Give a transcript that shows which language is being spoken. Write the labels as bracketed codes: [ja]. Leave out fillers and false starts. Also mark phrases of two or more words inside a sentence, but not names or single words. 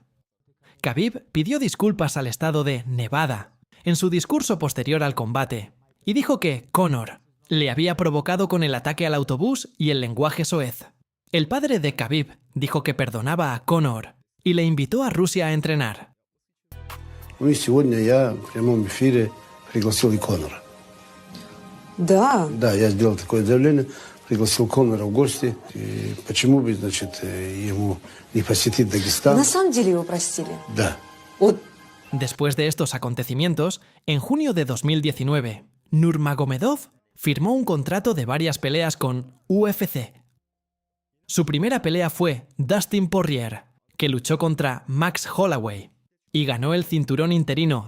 [es] Khabib pidió disculpas al estado de Nevada en su discurso posterior al combate y dijo que Conor le había provocado con el ataque al autobús y el lenguaje soez. El padre de Khabib dijo que perdonaba a Conor y le invitó a Rusia a entrenar. [ru] Ну и сегодня я в прямом эфире пригласил и Конора. Да. Да, я сделал такое заявление, пригласил Конора в гости. И почему бы, значит, ему не посетить Дагестан? На самом деле его простили? Да. Вот. [es] Después de estos acontecimientos, en junio de 2019, Nurmagomedov firmó un contrato de varias peleas con UFC. Su primera pelea fue Dustin Poirier, que luchó contra Max Holloway, y ganó el cinturón interino.